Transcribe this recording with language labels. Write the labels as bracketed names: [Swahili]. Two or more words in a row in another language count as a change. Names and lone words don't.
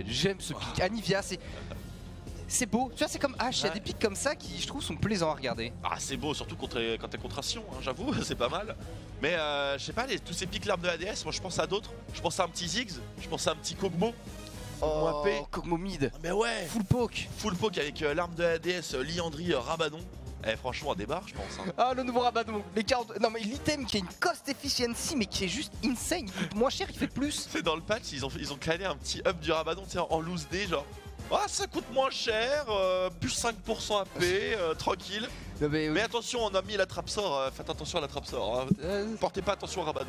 [French] J'aime ce pic. Anivia, c'est beau. Tu vois, c'est comme H, il y a des pics comme ça qui, je trouve, sont plaisants à regarder. Ah, c'est beau, surtout quand t'es contre Sion, hein, j'avoue, c'est pas mal. Mais je sais pas, tous ces pics larmes de ADS, moi je pense à d'autres. Je pense à un petit Ziggs, je pense à un petit Kog'Maw. Oh, Kog'Maw mid. Mais ouais, [English] full poke. Full poke [French] avec l'arme de ADS, Liandry, Rabadon. Eh, franchement, à débarre, je pense. Hein. Ah, le nouveau Rabadon. Les 40... Non, mais l'item qui a une [English] cost efficiency, [French] mais qui est juste insane. Il coûte moins cher, il fait plus. C'est dans le patch, ils ont clané un petit up du Rabadon, tu sais, en loose day, genre. Ah, ça coûte moins cher, plus 5% AP, tranquille. Non, mais attention, on a mis la trappe sort, faites attention à la trappe sort. Hein. Portez pas attention à Rabadon.